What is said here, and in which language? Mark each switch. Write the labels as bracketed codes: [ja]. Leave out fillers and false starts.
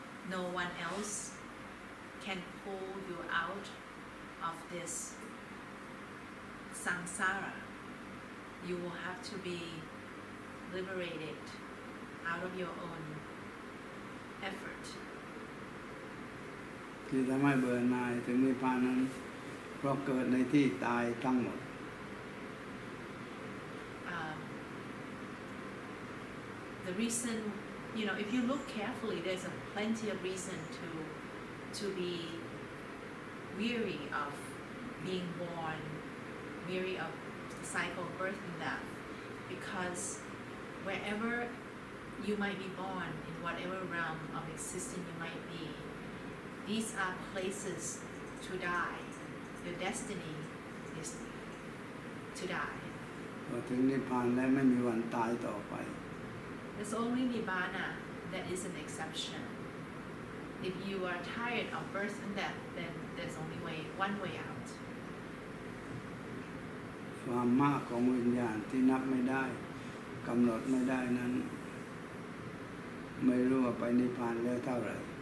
[en] No one else can pull you out of this samsara. You will have to be liberated out of your own effort. [th] ที่ทำให้เบื่อหน่ายถึงนิพพานนั้นเพราะเกิดในที่ตายทั้งหมด [en] The reason, if you look carefully, there's plenty of reason to be weary of being born, weary of the cycle of birth and death, because wherever you might be born, in whatever realm of existence you might be, these are places to die. Your destiny is to die. [th] พอถึงนิพพานแล้วไม่มีวันตายต่อไป [en] It's only Nibbana that is an exception. If you are tired of birth and death, then there's only one way out. [th] ความมากของวิญญาณที่นับไม่ได้กำหนดไม่ได้นั้นไม่รู้ว่าไปนิพพานแล้วเท่าไหร่